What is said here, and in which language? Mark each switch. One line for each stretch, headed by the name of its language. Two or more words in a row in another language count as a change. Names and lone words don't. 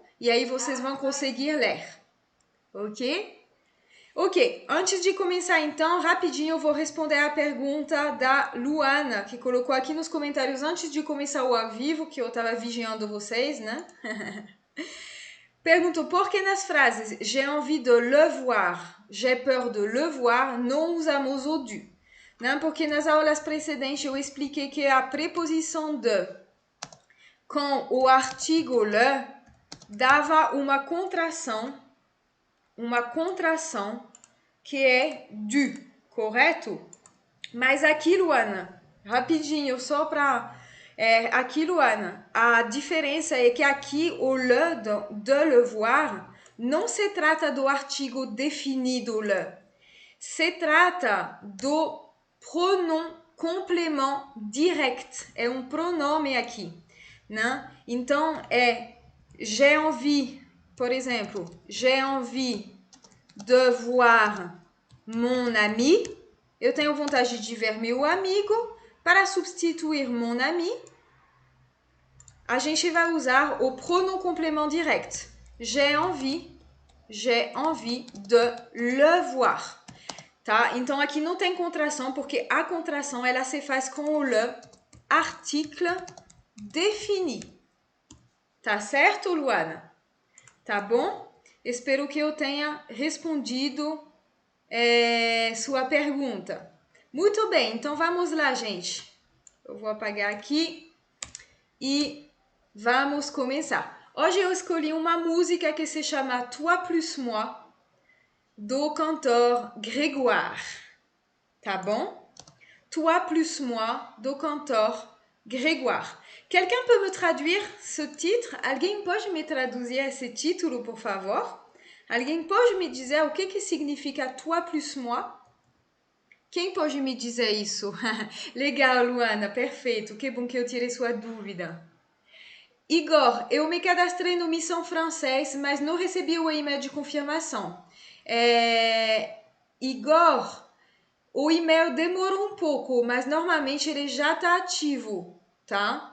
Portuguese: E aí vocês vão conseguir ler, ok? Ok, antes de começar então, rapidinho eu vou responder a pergunta da Luana, que colocou aqui nos comentários antes de começar o ao vivo, que eu estava vigiando vocês, né? Perguntou, por que nas frases
French: j'ai envie de le voir, j'ai peur de le voir,
Portuguese: não usamos o du? Né? Porque nas aulas precedentes eu expliquei que a preposição de com o artigo le dava uma contração que é du, correto? Mas aqui, Luana, rapidinho, só para... aqui, Luana, a diferença é que aqui o le
French: de le voir
Portuguese: não se trata do artigo definido le. Se trata do pronom complemento direct. É um pronome aqui, né? Então,
French: j'ai envie,
Portuguese: por exemplo,
French: j'ai envie de voir mon ami.
Portuguese: Eu tenho vontade de ver meu amigo. Para substituir mon ami, a gente vai usar o
French: pronom complément direct. J'ai envie de le voir.
Portuguese: Tá? Então aqui não tem contração, porque a contração ela se faz com o
French: le article défini.
Portuguese: Tá certo, Luana? Tá bom? Espero que eu tenha respondido sua pergunta. Muito bem, então vamos lá, gente. Eu vou apagar aqui e vamos começar. Hoje eu escolhi uma música que se chama Toi plus moi, do cantor Grégoire. Tá bom? Toi plus moi, do cantor Grégoire.
French: Quelqu'un peut me traduire ce titre?
Portuguese: Alguém pode me traduzir esse título, por favor? Alguém pode me dizer o que significa Toi plus moi? Quem pode me dizer isso? Legal, Luana, perfeito. Que bom que eu tirei sua dúvida. Igor, eu me cadastrei no Missão Francês, mas não recebi o e-mail de confirmação. Igor, o e-mail demorou um pouco, mas normalmente ele já está ativo, tá?